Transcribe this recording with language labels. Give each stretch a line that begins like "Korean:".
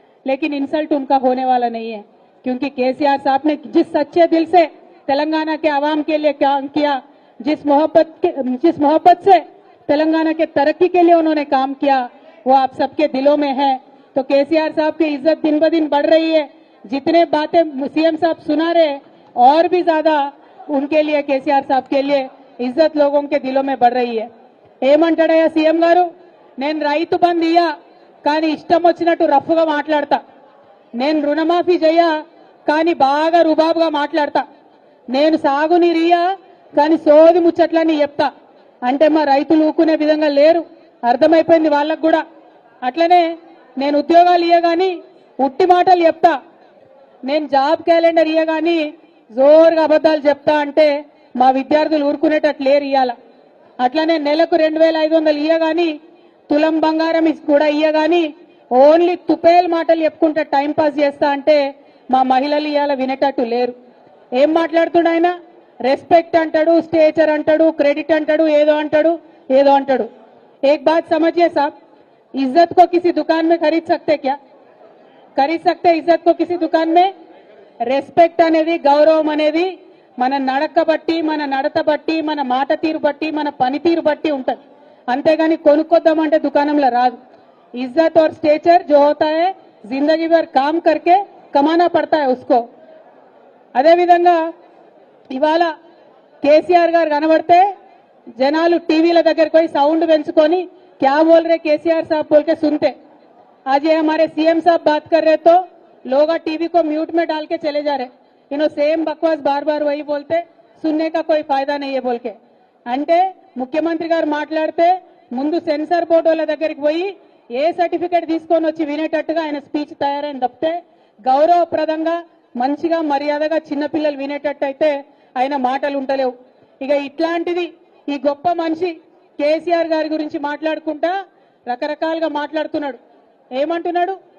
Hindi: लेकिन इंसल्ट उनका होने वाला नहीं है, क्योंकि केसीआर साहब ने जिस सच्चे दिल से तेलंगाना के आवाम के लिए काम किया, जिस मोहब्बत से तेलंगाना के तरक्की के लिए उन्होंने काम किया, वो आप सबके दिलों में है. तो केसीआर साहब की इज्जत दिन ब दिन बढ़ रही है। जितने बातें सीएम साहब सुना रहे और भी ज्यादा उनके लिए केसीआर साहब के लिए इज्जत लोगों के दिलों में बढ़ रही है।
Telugu: ఏమంటాడయ్యా సీఎం గారు, నేను రైతు బంధు ఇయ్యా కానీ ఇష్టం వచ్చినట్టు రఫ్గా మాట్లాడతా, నేను రుణమాఫీ చెయ్యా కానీ బాగా రుబాబుగా మాట్లాడతా, నేను సాగునీరు ఇయ్యా కానీ సోది ముచ్చట్లని చెప్తా అంటే మా రైతులు ఊకునే విధంగా లేరు, అర్థమైపోయింది వాళ్ళకు కూడా. అట్లనే నేను ఉద్యోగాలు ఇయ్యగాని ఉట్టి మాటలు చెప్తా, నేను జాబ్ క్యాలెండర్ ఇయ్యగాని జోరుగా అబద్ధాలు చెప్తా అంటే మా విద్యార్థులు ఊరుకునేటట్లు లేరు ఇయ్యాల. అట్లనే నెలకు 2500 ఇయ్యగాని తులం బంగారం కూడా ఇయ్యగాని ఓన్లీ తుపేల్ మాటలు చెప్పుకుంటే టైం పాస్ చేస్తా అంటే మా మహిళలు ఇయ్యాల వినేటట్టు లేరు. ఏం మాట్లాడుతున్నా ఆయన? రెస్పెక్ట్ అంటాడు, స్టేచర్ అంటాడు, క్రెడిట్ అంటాడు, ఏదో అంటాడు ఏదో అంటాడు.
Hindi: एक बात समझिए साहब, इज्जत को किसी दुकान में खरीद सकते क्या? खरीद सकते इज्जत को किसी दुकान में?
Telugu: రెస్పెక్ట్ అనేది, గౌరవం అనేది మన నడక బట్టి, మన నడత బట్టి, మన మాట తీరు బట్టి, మన పనితీరు బట్టి ఉంటుంది. అంతేగాని కొనుక్కొద్దామంటే దుకాణంలో రాదు.
Hindi: ఇజ్జత్ और స్టేచర్ जो होता है जिंदगी भर काम करके कमाना पड़ता है उसको.
Telugu: అదేవిధంగా ఇవాళ కేసీఆర్ గారు కనబడితే జనాలు టీవీల దగ్గరికి పోయి సౌండ్ పెంచుకొని
Hindi: क्या बोल रहे केसीआर साहब बोल के सुनते. आज ये हमारे सीएम साहब बात कर रहे तो लोग टीवी को म्यूट में डाल के चले जा रहे. इन्हों सेम बकवास बार बार वही बोलते, सुनने का कोई फायदा नहीं है बोल के.
Telugu: అంటే ముఖ్యమంత్రి గారు మాట్లాడితే ముందు సెన్సార్ బోర్డు వాళ్ళ దగ్గరికి పోయి ఏ సర్టిఫికేట్ తీసుకొని వచ్చి వినేటట్టుగా ఆయన స్పీచ్ తయారైన తప్పితే గౌరవప్రదంగా మంచిగా మర్యాదగా చిన్నపిల్లలు వినేటట్టు అయితే ఆయన మాటలు ఉంటలేవు. ఇక ఇట్లాంటిది ఈ గొప్ప మనిషి కేసీఆర్ గారి గురించి మాట్లాడుకుంటా రకరకాలుగా మాట్లాడుతున్నాడు. ఏమంటున్నాడు?